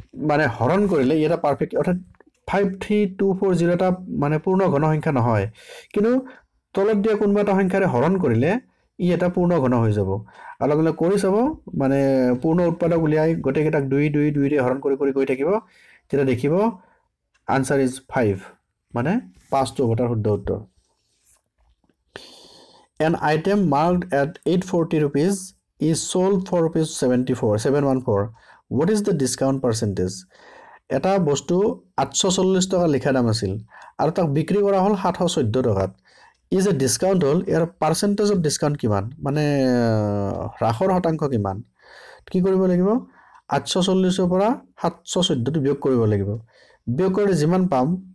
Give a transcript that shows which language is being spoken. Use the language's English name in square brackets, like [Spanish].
[Assamese] মানে হৰণ কৰিলে এটা পারফেক্ট অর্থাৎ 53240 টা মানে পূৰ্ণ ঘন সংখ্যা নহয় কিন্তু তলত দিয়া কোনবা এটা সংখ্যাৰে হৰণ কৰিলে ই এটা পূৰ্ণ ঘন হৈ যাব অলপ অলপ কৰি চাব মানে পূৰ্ণ উৎপাদক উলিয়াই গটেকেটাক 2 2 2 ৰে হৰণ কৰি গৈ থাকিব তেটা দেখিব আনসার ইজ 5 মানে 5 টো ভটাৰ শুদ্ধ উত্তৰ [English] An item marked at 840 rupees is sold for rupees 714. What is the discount percentage? [Assamese] এটা বস্তু 840 টকা লিখা দাম আছিল আৰু তাক বিক্ৰী কৰা হল 714 টকাত is a discount hall year [English] percentage of discount [Assamese] কিমান মানে হ্ৰাসৰ শতাংশ কিমান কি কৰিব লাগিব 840 ৰ পৰা 714 টো বিয়োগ কৰিব লাগিব বিয়োগ কৰি যিমান পাম